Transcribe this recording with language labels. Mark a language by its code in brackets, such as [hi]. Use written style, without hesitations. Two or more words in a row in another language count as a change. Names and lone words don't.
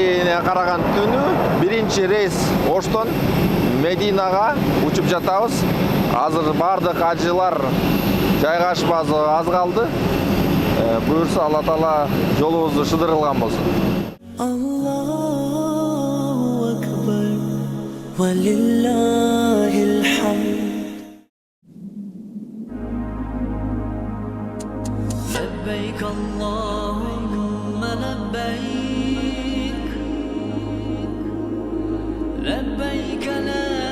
[ky] эмнеге караган түнү биринчи рейс Оштон Мединага учуп жатабыз. Азыр бардык ажылар жайгашпасы аз калды. Буюрса Алла Таала жолубузду шыдырылган болсун. [ar] الله أكبر ولله الحمد. لبيك اللهم لبيك لبيك لا